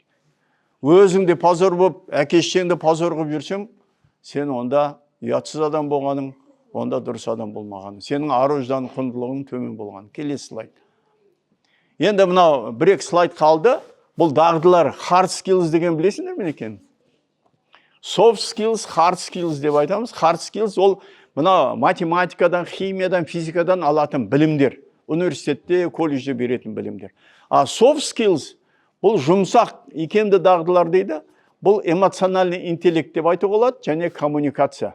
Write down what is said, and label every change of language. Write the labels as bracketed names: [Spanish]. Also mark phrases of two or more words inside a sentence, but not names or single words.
[Kazakh] Өзіңде пазыр болып, әке-шешеңді пазыр қылып жүрсең, сен онда ұятсыз адам болғаның, онда дұрыс адам болмағаның. Сенің ар-ождан құндылығың төмен болған. Келесі слайд. Енді мынау бір-екі слайд қалды. Бұл дағдылар [English] hard skills [Kazakh] деген білесіңдер ме екен? [English] Soft skills, hard skills [Kazakh] деп айтамыз. [English] Hard skills [Kazakh] ол мына математикадан, химиядан, физикадан алатын білімдер. Университетте, колледжде беретін білімдер. [English] Soft skills [Kazakh] бұл жұмсақ, икемді дағдылар дейді. Бұл [Russian] эмоциональный интеллект [Kazakh] деп айтуға болады, және коммуникация.